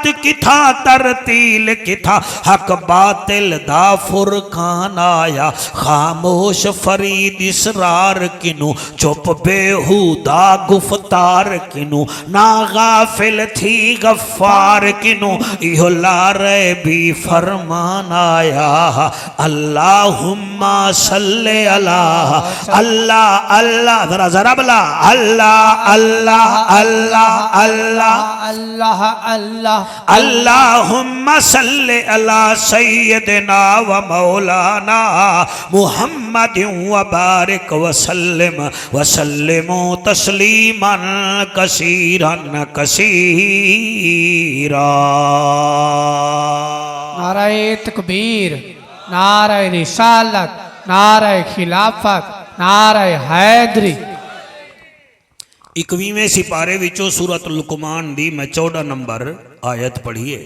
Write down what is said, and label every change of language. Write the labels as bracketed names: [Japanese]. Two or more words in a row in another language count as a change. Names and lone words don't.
[Saraiki] کتھا ترتیل کتھا حق باطل دا فرقان آیا خاموش فرید اسرار کنوں چپ بیہودہ گفتار کنوں نہ غافل تھی غفار کنوں ایہو لارے وی فرمان آیا [Arabic] اللهم صل على الله الله ذرة ذرة بلى الله الله الله الله الله الله اللهم صل على سيدنا ومولانا محمد وبارك وسلم تسليما كثيرا كثيرا. [Urdu] نعرۂ تکبیر، نعرۂ رسالت، نعرۂ خلافت، نعرۂ حیدری. [Punjabi] 21ویں سپارے وچوں سورت لقمان دی میں 14 نمبر آیت پڑھیے.